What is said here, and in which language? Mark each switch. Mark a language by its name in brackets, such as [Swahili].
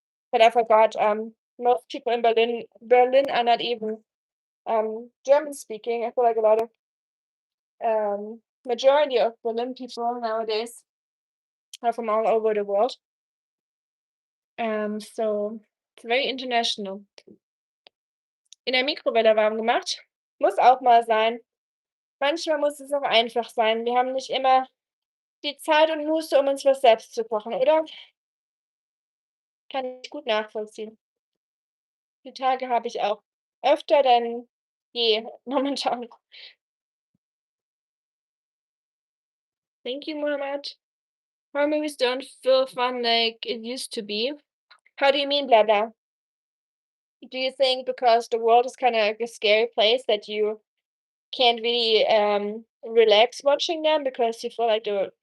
[English] But I forgot, most people in Berlin are not even, German speaking. I feel like a lot of, majority of Berlin people nowadays are from all over the world. So it's very international. [German] In der Mikrowelle warm gemacht. Muss auch mal sein. Manchmal muss es auch einfach sein. Wir haben nicht immer die Zeit und Muße, um uns was selbst zu kochen, oder? Kann ich gut nachvollziehen. Die Tage habe ich auch öfter denn je momentan. [English] Thank you, Mohammed. Horror movies don't feel fun like it used to be. How do you mean, blah blah? Do you think because the world is kind of like a scary place that you can't really relax watching them because you feel like the